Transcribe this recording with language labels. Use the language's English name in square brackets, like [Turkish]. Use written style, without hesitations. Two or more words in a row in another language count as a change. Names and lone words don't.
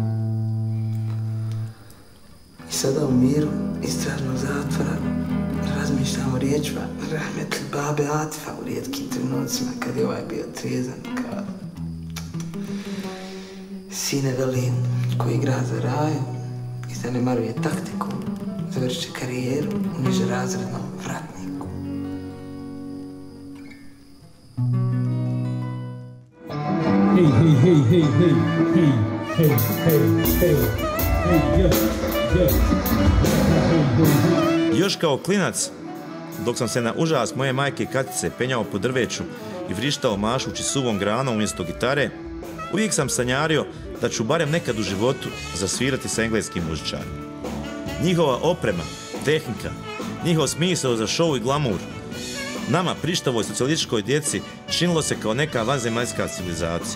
[Bosnian] I sada u miru istražnog zatvora razmišljam o riječima rahmetli babe Atifa u rijetkim trenucima kad je ovaj bio trijezan kao sine Velin koji igra za raju i zanemaruje taktiku, završit će karijeru u nižerazrednom vratniku. Hej, hej, hej, hej, hej, hej, hej, hej, hej, hej, Još kao klinac, dok sam se na užas moje majke Katice penjao po drveću i vrištao mašući suvom granom umjesto gitare, uvijek sam sanjario da ću barem nekad u životu zasvirati sa engleskim muzičarima. Njihova oprema, tehnika, njihov smisao za show i glamur, nama prištavoj socijalističkoj djeci činilo se kao neka vanzemaljska civilizacija.